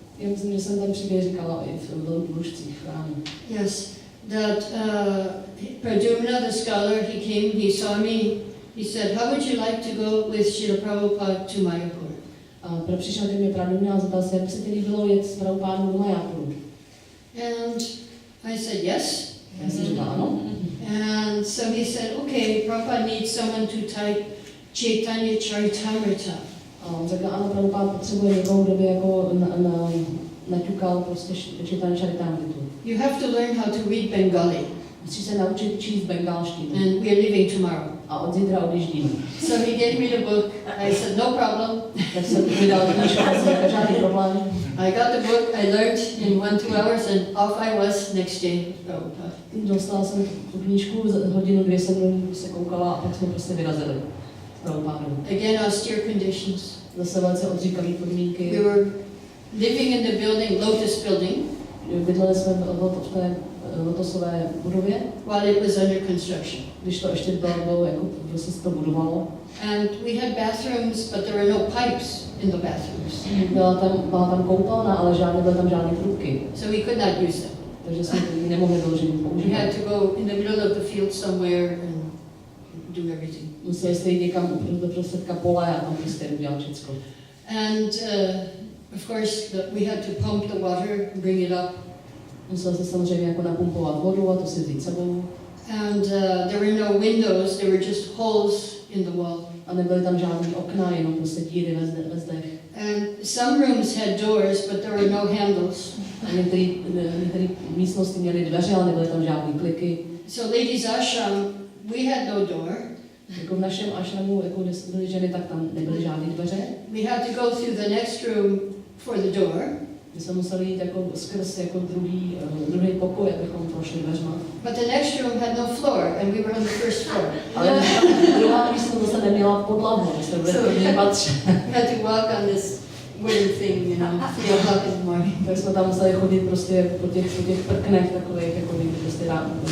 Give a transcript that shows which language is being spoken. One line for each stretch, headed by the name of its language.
Czech: myslím, že jsem ten příběh říkala i v Lužcích chrámu.
English: Yes, that Pradyumna, the scholar, he came, he saw me, he said, how would you like to go with Srila Prabhupada to Mayapur?
Czech: A přišel ke mně Pradyumna a zeptal se, jak by se ti líbilo jet s Prabhupádou do Mayapuru.
English: And I said, yes.
Czech: Já jsem řekla ano.
English: And so he said, okay, Prabhupada needs someone to type Chaitanya Charitamrita.
Czech: A on řekl, ano, Prabhupada potřebuje někoho, kdo by jako naťukal prostě Chaitanya Charitamritu.
English: You have to learn how to read Bengali.
Czech: Musíš se naučit číst bengalštinu.
English: And we are leaving tomorrow.
Czech: A od zítra odjíždíme.
English: So he gave me the book. I said, no problem.
Czech: Tak jsem vydal knížku, jsem řekl, žádný problém.
English: I got the book, I learned in 1-2 hours, and off I was next day, Prabhupada.
Czech: Dostala jsem tu knížku, hodinu, 2 jsem se koukala a pak jsme prostě vyrazili s Prabhupádou.
English: Again, austere conditions.
Czech: Zase velice odříkavý podmínky.
English: We were living in the building, Lotus building,
Czech: Bydleli jsme v té lotosové budově,
English: while it was under construction.
Czech: když to ještě bylo jako prostě se to budovalo.
English: And we had bathrooms, but there were no pipes in the bathrooms.
Czech: Byla tam koupelna, ale byly tam žádné trubky.
English: So we could not use them.
Czech: Takže jsme ji nemohli vyloženě
English: We
Czech: používat.
English: had to go in the middle of the field somewhere and do everything.
Czech: Museli jste jít někam do prostředka pole a tam prostě udělat všechno.
English: And of course, we had to pump the water, bring it up.
Czech: Museli se samozřejmě jako napumpovat vodu a to si vzít sebou.
English: And there were no windows, there were just holes in the wall.
Czech: A nebyly tam žádný okna, jenom prostě díry ve zdech.
English: And some rooms had doors, but there were no handles.
Czech: A některé místnosti měly dveře, ale nebyly tam žádné kliky.
English: So ladies ashram, we had no door.
Czech: Jako v našem ashramu, jako kde byly ženy, tak tam nebyly žádné dveře.
English: We had to go through the next room for the door.
Czech: My jsme museli jít jako skrz jako druhý pokoj, abychom prošli dveřma.
English: But the next room had no floor, and we were on the first floor.
Czech: Ale druhá místnost se neměla podlahu, my jsme byli v prvním patře.
English: We had to walk on this wooden thing, 3 o'clock in the morning.
Czech: Tak jsme tam museli chodit prostě po těch prknech takových, jako někdy prostě ráno.